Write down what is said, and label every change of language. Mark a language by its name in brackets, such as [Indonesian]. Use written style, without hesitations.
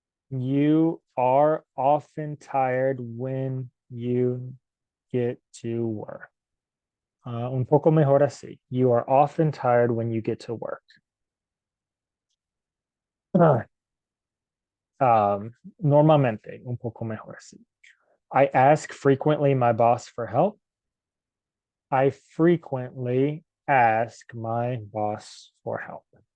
[English] You are often tired when you get to work. [Spanish] Un poco mejor así. [English] You are often tired when you get to work. [Spanish] Normalmente, un poco mejor así. [English] I ask frequently my boss for help. I frequently ask my boss for help.